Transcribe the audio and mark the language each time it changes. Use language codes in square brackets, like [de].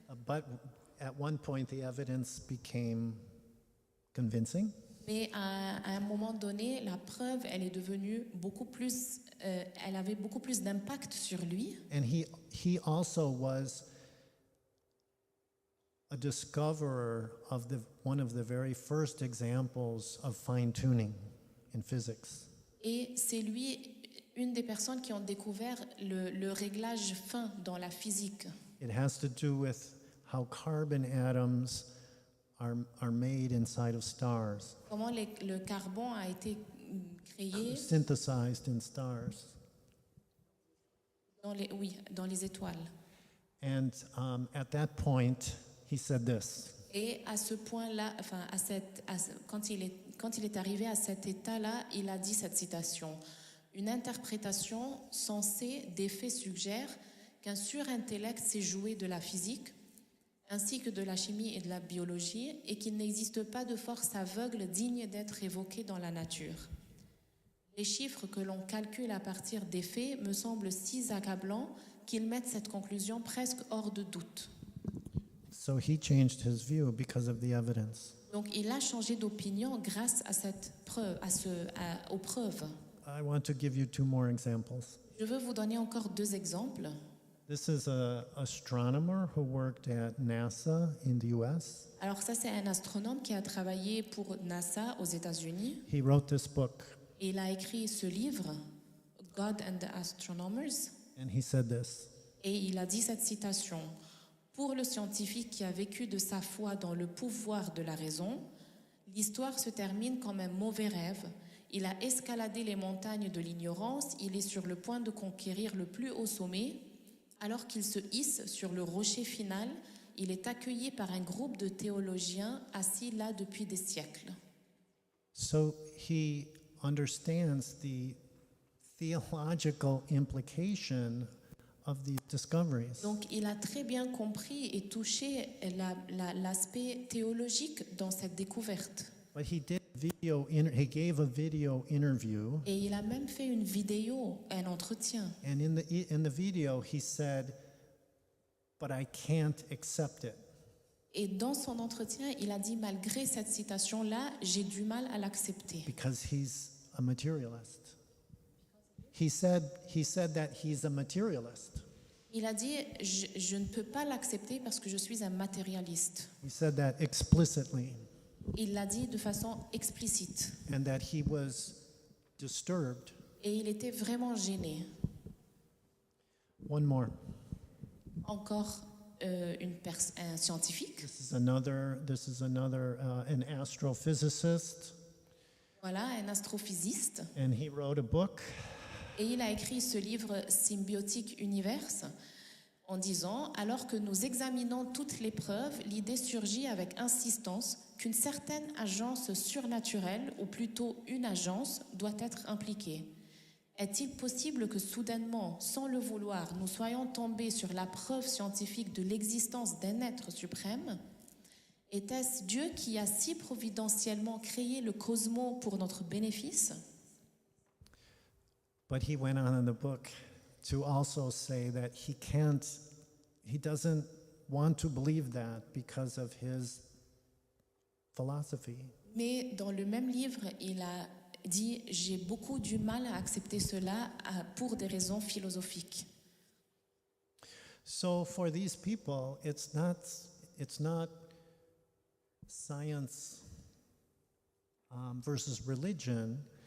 [en] But at one point, the evidence became convincing. [fr] Mais à un moment donné, la preuve, elle est devenue beaucoup plus, elle avait beaucoup plus d'impact sur lui. [en] And he also was a discoverer of one of the very first examples of fine-tuning in physics. [fr] Et c'est lui, une des personnes qui ont découvert le réglage fin dans la physique. [en] It has to do with how carbon atoms are made inside of stars, [fr] Comment le carbone a été créé [en] synthesized in stars. [fr] dans les étoiles. [en] And at that point, he said this. [fr] Et à ce point-là, enfin, quand il est arrivé à cet état-là, il a dit cette citation. Une interprétation sensée des faits suggère qu'un surintellect s'est joué de la physique, ainsi que de la chimie et de la biologie, et qu'il n'existe pas de force aveugle digne d'être évoquée dans la nature. Les chiffres que l'on calcule à partir des faits me semblent si accablants qu'ils mettent cette conclusion presque hors de doute. [en] So he changed his view because of the evidence. [fr] Donc il a changé d'opinion grâce à cette preuve, aux preuves. [en] I want to give you two more examples. [fr] Je veux vous donner encore 2 exemples. [en] This is an astronomer who worked at NASA in the US. [fr] Alors ça, c'est un astronome qui a travaillé pour NASA aux États-Unis. [en] He wrote this book, [fr] Et il a écrit ce livre, God and the Astronomers. [en] and he said this: [fr] Et il a dit cette citation. Pour le scientifique qui a vécu de sa foi dans le pouvoir de la raison, l'histoire se termine comme un mauvais rêve. Il a escaladé les montagnes de l'ignorance, il est sur le point de conquérir le plus haut sommet. Alors qu'il se hisse sur le rocher final, il est accueilli par un groupe de théologiens assis là depuis des siècles. [en] So he understands the theological implication of these discoveries. [fr] Donc il a très bien compris et touché l'aspect théologique dans cette découverte. [en] But he gave a video interview, [fr] Et il a même fait une vidéo, un entretien. [en] and in the video he said, "But I can't accept it." [fr] Et dans son entretien, il a dit, malgré cette citation-là, j'ai du mal à l'accepter. [en] Because he's a materialist. He said that he's a materialist. [fr] Il a dit, je ne peux pas l'accepter parce que je suis un matérialiste. [en] He said that explicitly, [fr] Il l'a dit de façon explicite. [en] and that he was disturbed. [fr] Et il était vraiment gêné. [en] One more. [fr] Encore un scientifique. [en] This is another an astrophysicist, [fr] Voilà, un astrophysiste. [en] and he wrote a book. [fr] Et il a écrit ce livre Symbiotique Universe en disant, alors que nous examinons toutes les preuves, l'idée surgit avec insistance qu'une certaine agence surnaturelle, ou plutôt une agence, doit être impliquée. Est-il possible que soudainement, sans le vouloir, nous soyons tombés sur la preuve scientifique de l'existence d'un être suprême? Était-ce Dieu qui a si providentiellement créé le cosmos pour notre bénéfice? [en] But he went on in the book to also say that he doesn't want to believe that because of his philosophy. [fr] Mais dans le même livre, il a dit, j'ai beaucoup du mal à accepter cela pour des raisons philosophiques. [en] So for these people, it's not science versus religion.